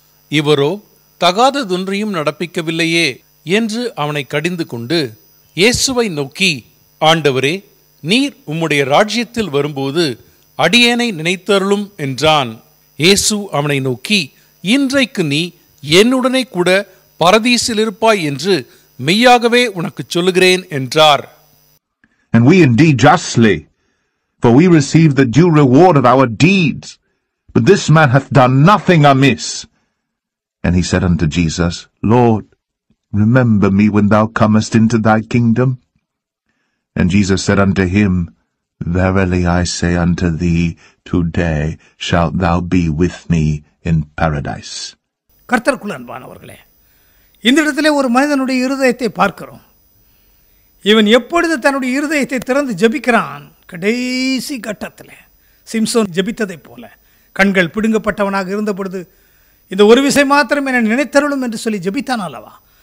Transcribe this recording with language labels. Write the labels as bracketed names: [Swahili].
[Tamil] இவரோ தகாததொன்றையும் நடப்பிக்கவில்லையே என்று அவனை கடிந்து கொண்டு இயேசுவை நோக்கி, ஆண்டவரே, நீர் உம்முடைய ராஜ்யத்தில் வரும்போது அடியேனை நினைத்தருளும் என்றான். இயேசு அவனை நோக்கி, இன்றைக்கு நீ என்னுடனே கூட பரதீசில் இருப்பாய் என்று மெய்யாகவே உனக்கு சொல்லுகிறேன் என்றார். [English] And we indeed justly, for we receive the due reward of our deeds. But this man hath done nothing amiss. And he said unto Jesus, Lord, remember me when thou comest into thy kingdom. And Jesus said unto him, Verily I say unto thee, today shalt thou be with me in paradise. [Tamil] கர்த்தருக்குள் அன்பானவர்களே, இந்த இடத்திலே ஒரு மனிதனுடைய இருதயத்தை பார்க்கிறோம். இவன் எப்பொழுது தன்னுடைய இருதயத்தை திறந்து ஜெபிக்கிறான், கடைசி கட்டத்தில் சிம்சோன் ஜெபித்ததைப் போல கண்கள் பிடுங்கப்பட்டவனாக இருந்த பொழுது இந்த ஒரு விஷயம் மாத்திரம் என நினைத்தருளும் என்று சொல்லி ஜெபித்தான் அல்லவா?